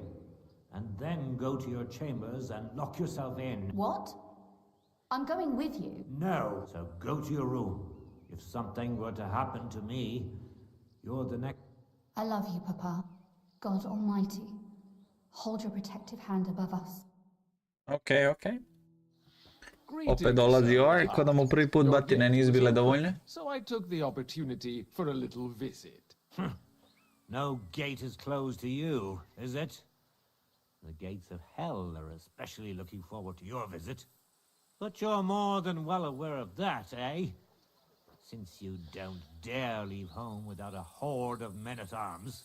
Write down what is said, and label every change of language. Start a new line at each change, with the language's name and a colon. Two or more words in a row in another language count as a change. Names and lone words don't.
English: And then go to your chambers and lock yourself in. What? I'm going with you. No. So go to your room. If something were to happen to me, you're the next. I love you, Papa. God Almighty, hold your protective hand above us. Ok.
Serbian: Opet dolazi ovaj, ko da mu prvi put batine nisu bile dovoljne.
English: So I took the opportunity for a little visit. No gate is closed to you, is it? The gates of hell are especially looking forward to your visit. But you're more than well aware of that, eh? Since you don't dare leave home without a horde of men-at-arms.